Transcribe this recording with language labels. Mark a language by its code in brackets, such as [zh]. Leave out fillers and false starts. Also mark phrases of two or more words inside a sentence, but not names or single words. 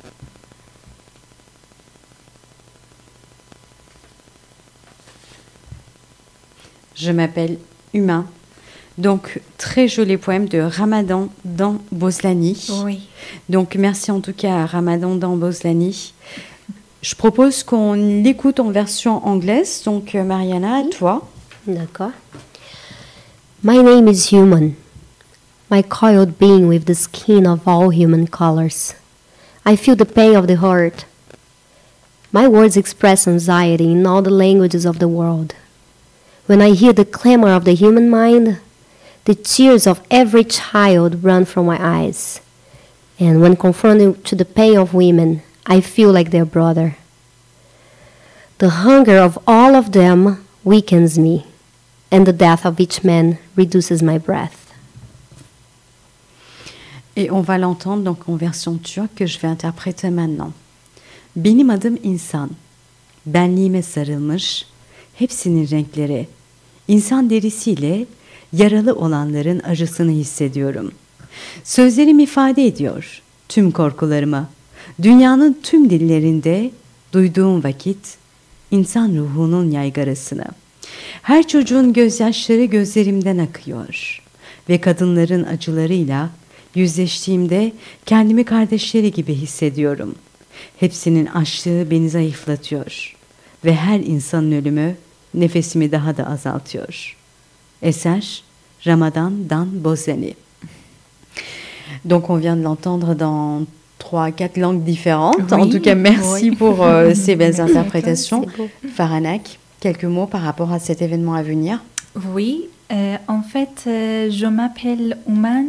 [fr] Je m'appelle Huma. Donc, très joli poème de Ramadan Dan Bozlani. Oui. Donc, merci en tout cas à Ramadan Dan Bozlani. Je propose qu'on l'écoute en version anglaise. Donc, Mariana, à toi. D'accord. [en] My name is human, my coiled being with the skin of all human colors. I feel the pain of the heart. My words express anxiety in all the languages of the world. When I hear the clamor of the human mind, the tears of every child run from my eyes. And when confronted to the pain of women, I feel like their brother. The hunger of all of them weakens me, and the death of each man reduces my breath. [fr] Et on va l'entendre donc en version turque que je vais interpréter maintenant. [tr] Benim adım insan. Benliğime sarılmış, hepsinin renkleri. İnsan derisiyle yaralı olanların acısını hissediyorum. Sözlerim ifade ediyor tüm korkularımı. Dünyanın tüm dillerinde duyduğum vakit insan ruhunun yaygarasını. Her çocuğun gözyaşları gözlerimden akıyor ve kadınların acılarıyla yüzleştiğimde kendimi kardeşleri gibi hissediyorum. Hepsinin açlığı beni zayıflatıyor ve her insanın ölümü nefesimi daha da azaltıyor. Eser Ramadan Dan Bozlani. [fr] Donc on vient de l'entendre dans 3-4 langues différentes. Oui, En tout cas, merci oui. pour ces belles interprétations. C'est beau. Faranak, quelques mots par rapport à cet événement à venir. Oui, en fait, je m'appelle Ouman.